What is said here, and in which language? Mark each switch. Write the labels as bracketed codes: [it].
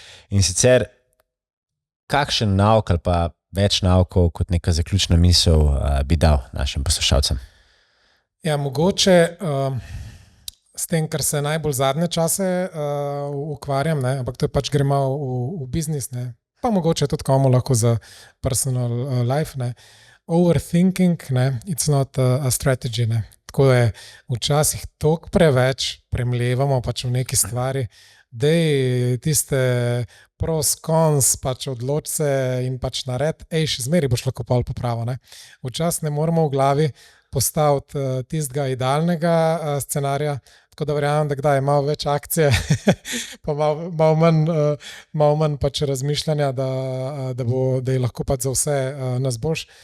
[sl] In sicer, kakšen nauk ali pa več naukov kot neka zaključna misel bi dal našim poslušalcem? Ja, mogoče s tem, kar se najbolj zadnje čase ukvarjam, ne, ampak to je pač gre malo v biznis, ne, pa mogoče tudi komu lahko za [en] personal life. [sl] Ne. [en] Overthinking, [sl] ne, [en] it's not a strategy. [sl] Ne. Tako je včasih toliko preveč premlevamo pač v neki stvari, dej tiste pros, cons, pač odloč se in pač nared, še zmeri boš lahko pol popravil. Včasih ne moramo v glavi postaviti tistega idealnega scenarija, tako da verjamem, da kdaj je malo več akcije, pa malo manj pač razmišljanja, da je lahko pač za vse nas boljš.